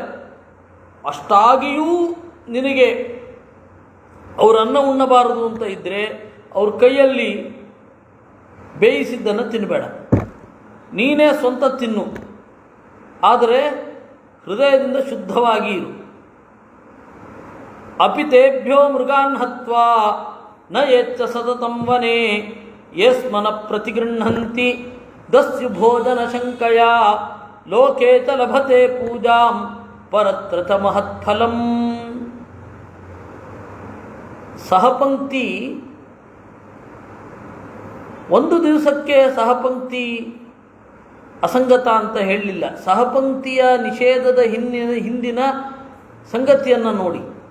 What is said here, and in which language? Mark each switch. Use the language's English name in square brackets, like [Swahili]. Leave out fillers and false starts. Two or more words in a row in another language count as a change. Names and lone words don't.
[Kannada] ಅಷ್ಟಾಗಿಯೂ ನಿನಗೆ ಅವರು ಅನ್ನ ಉಣ್ಣಬಾರದು ಅಂತ ಇದ್ದರೆ ಅವ್ರ ಕೈಯಲ್ಲಿ ಬೇಯಿಸಿದ್ದನ್ನು ತಿನ್ನಬೇಡ, ನೀನೇ ಸ್ವಂತ ತಿನ್ನು, ಆದರೆ ಹೃದಯದಿಂದ ಶುದ್ಧವಾಗಿ ಇರು. [Sanskrit] ಅಪಿತೇಭ್ಯೋ ಮೃಗಾನ್ ಹತ್ವಾ ನ ಯಚ್ಚ ಸತತಂ ವನೆ ಯಸ್ಮನ ಪ್ರತಿಗೃಹಂತಿ ದಸ್ಯು ಭೋಜನ ಶಂಕಯ ಲೋಕೇ ಚ ಲಭತೆ ಪೂಜಾಂ ಪರತ್ರ ಚ ಮಹತ್ಫಲಂ. [Kannada] ಸಹಪಂಕ್ತಿ ಒಂದು ದಿವಸಕ್ಕೆ ಸಹಪಂಕ್ತಿ ಅಸಂಗತ ಅಂತ ಹೇಳಲಿಲ್ಲ. ಸಹಪಂಕ್ತಿಯ ನಿಷೇಧದ ಹಿಂದಿನ ಸಂಗತಿಯನ್ನು ನೋಡಿ.